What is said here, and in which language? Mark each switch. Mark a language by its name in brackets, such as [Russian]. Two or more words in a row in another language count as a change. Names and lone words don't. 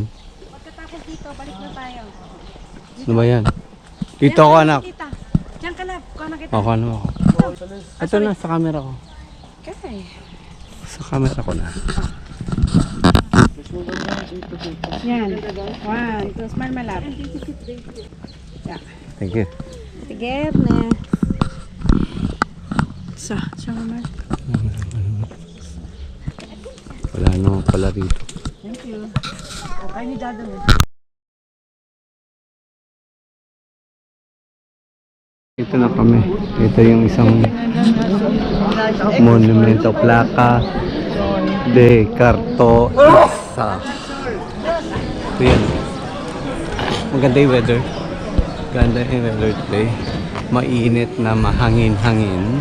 [Filipino] Pagkatapos dito, balik na tayo. Ano ba yan? Dito ako anak. Tita. Diyan ka lang. Kuha na kita. Ako ano ako. Ito na sa camera ko. Okay. Sa camera ko na. Yan. 1, 2, [English] smile malap. Yeah. Thank you. [Filipino] Sige na. Siya naman. Wala naman pala rito. [English] Thank you. [Filipino] Okay ni Dada mo. Ito na kami. Ito yung isang monumento, placa de Cartosa. Ito yan. Maganda yung weather. Ganda yung [English] weather today. [Filipino] Mainit na mahangin-hangin.